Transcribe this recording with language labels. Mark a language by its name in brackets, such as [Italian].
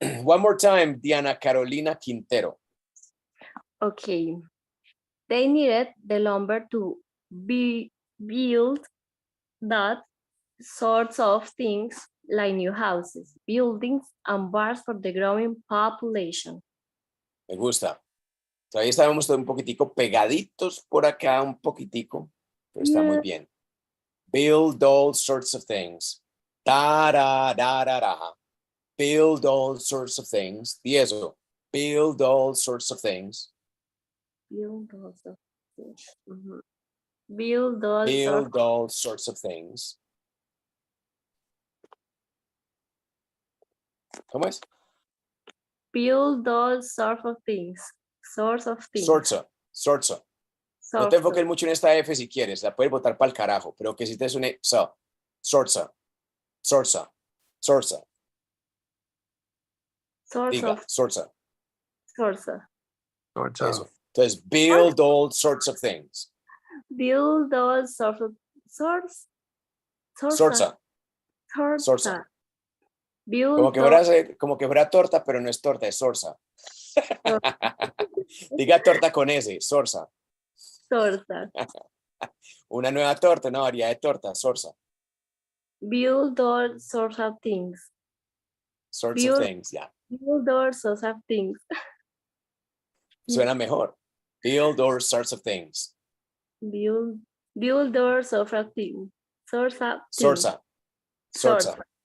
[English] One more time, Diana Carolina Quintero. Okay. They needed the lumber to build that sorts of things, like new houses, buildings, and barns for the growing population. [Spanish] Me gusta. Todavía estábamos un poquitico pegaditos por acá, un poquitico, pero está muy bien. [English] Build all sorts of things. Da, da, da, da, da. Build all sorts of things. [Spanish] Y eso. [English] Build all sorts of things. Build all sorts of things. Build all Build all sorts of things. [Spanish] ¿Cómo es? [English] Build all sorts of things. Sorts of things. Sorts of. Sorts of. [Spanish] No te enfoques mucho en esta F si quieres, la puedes botar para el carajo, pero que si te suene so. [English] Sorts of. Sorts of. Sorts of. [Spanish] Diga, [English] sorts of. Sorts of. Sorts [Spanish] Eso. [English] of. [Spanish] Entonces, [English] build all sorts of things. Build all sorts of sorts. Sorts of. Sorts of. Build [Spanish] Como que fuera torta, pero no es torta, es sorsa. Diga torta con S, sorsa. Sorsa. Una nueva torta, una variedad de torta, sorsa. [English] Build all sorts of things. Sorts of things, ya. Build all sorts of things. [Spanish] Suena mejor. [English] Build all sorts of things. Build all sorts of things. [Spanish] Sorsa. Sorsa. Sorsa.